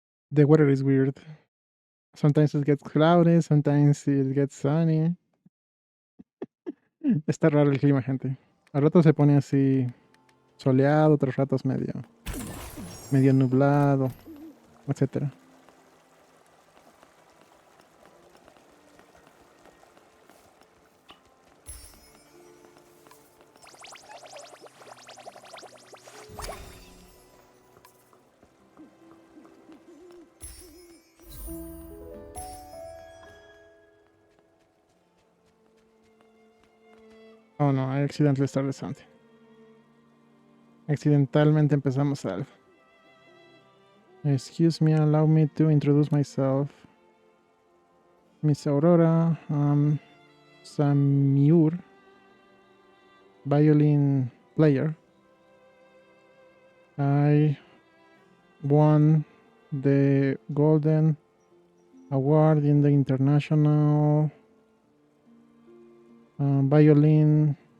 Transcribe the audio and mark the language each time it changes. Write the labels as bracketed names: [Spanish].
[English] The weather is weird. Sometimes it gets cloudy, sometimes it gets sunny. [Spanish] Está raro el clima, gente. A ratos se pone así soleado, otros ratos medio nublado, etcétera. [English] Oh no, I accidentally started something. [Spanish] Accidentalmente empezamos algo. [English] Excuse me, allow me to introduce myself. Miss Aurora, Samur, violin player. I won the Golden Award in the International Violin.